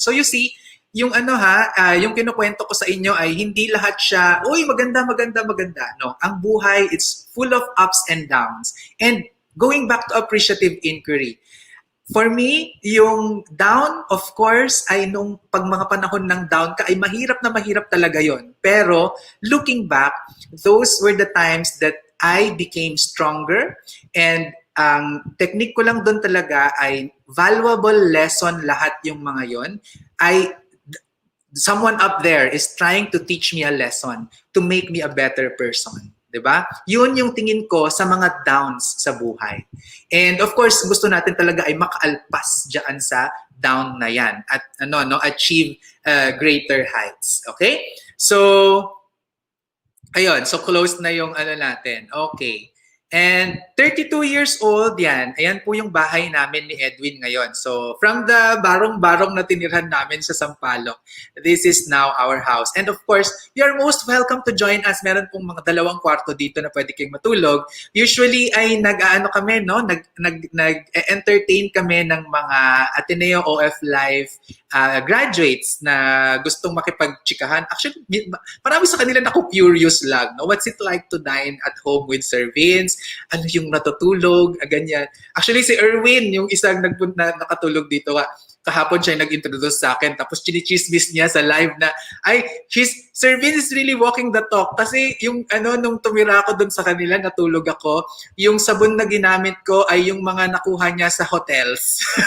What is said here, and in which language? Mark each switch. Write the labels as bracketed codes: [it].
[tl] So you see, yung yung kinukwento ko sa inyo ay hindi lahat siya, uy, maganda. [en] No, [tl] ang buhay, [en] it's full of ups and downs. And going back to appreciative inquiry, for me, [tl] yung down, [en] of course, [tl] ay nung pag mga panahon ng down ka, ay mahirap talaga yon. [en] Pero looking back, those were the times that I became stronger. [tl] And ang technique ko lang doon talaga ay valuable lesson lahat yung mga yon. [en] Someone up there is trying to teach me a lesson to make me a better person. [tl] 'Di ba? Yun yung tingin ko sa mga downs sa buhay. And of course, gusto natin talaga ay makaalpas diyan sa down na 'yan at [en] achieve greater heights. [tl] Okay? So ayun, so close na yung natin. Okay. And 32 years old yan. Ayan po yung bahay namin ni Edwin ngayon. [en] So from the barong-barong [tl] na tinirhan namin sa [en] Sampaloc, this is now our house. And of course, you're most welcome to join us. [tl] Meron pong mga 2 kwarto dito na pwede kayong matulog. Usually ay kami, no? Nag-entertain kami ng mga Ateneo OF-LIFE graduates na gustong makipagtsikahan. Actually, marami sa kanila na curious lang. No? [en] What's it like to dine at home with servants? [tl] Ano yung natutulog? Ganyan. Actually, si Erwin, yung isang nakatulog dito, kahapon siya nag-introduce sa akin. Tapos chinichismis niya sa live na, [en] Servin is really walking the talk. [tl] Kasi yung nung tumira ako dun sa kanila, natulog ako, yung sabon na ginamit ko ay yung mga nakuha niya sa hotels.